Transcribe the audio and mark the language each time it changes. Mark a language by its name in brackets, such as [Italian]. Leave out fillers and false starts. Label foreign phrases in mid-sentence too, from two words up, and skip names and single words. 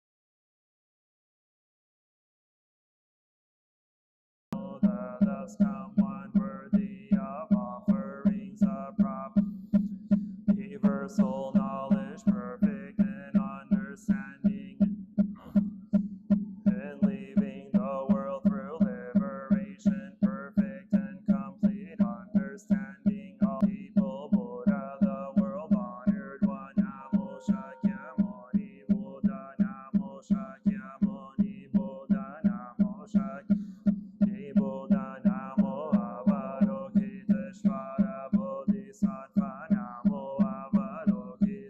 [English] all the thus come one worthy of offerings of proper universal knowledge, perfect in understanding, and leaving the world through liberation, perfect and complete understanding. All people, Buddha, the world honored one. [Sanskrit] Namo Shakyamuni Buddha, Namo Shakyamuni Buddha, Namo Shakyamuni Buddha, Namo Avalokiteshvara Bodhisattva, Namo Avalokiteshvara